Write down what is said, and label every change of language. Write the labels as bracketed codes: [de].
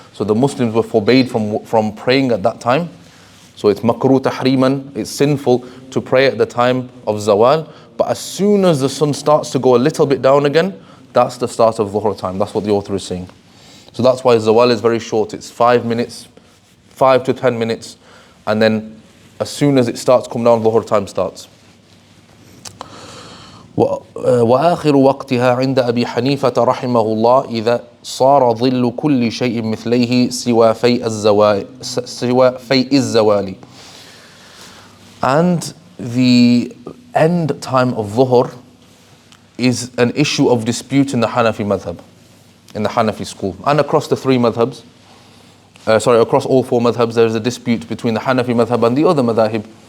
[en] So the Muslims were forbade from praying at that time. So it's makruh tahriman, it's sinful to pray at the time of Zawal. But as soon as the sun starts to go a little bit down again, that's the start of Dhuhr time. That's what the author is saying. So that's why Zawal is very short. It's 5 minutes, 5 to 10 minutes. And then as soon as it starts to come down, Dhuhr time starts. [ar] وآخر وقتها عند أبي حنيفة رحمه الله إذا صار ظل كل شيء مثليه سوى فيء الزوال. [en] And the end time of Dhuhr is an issue of dispute in the Hanafi madhab, in the Hanafi school, and across the 3 madhabs. Across all 4 madhabs, there is a dispute between the Hanafi madhab and the other madhahib.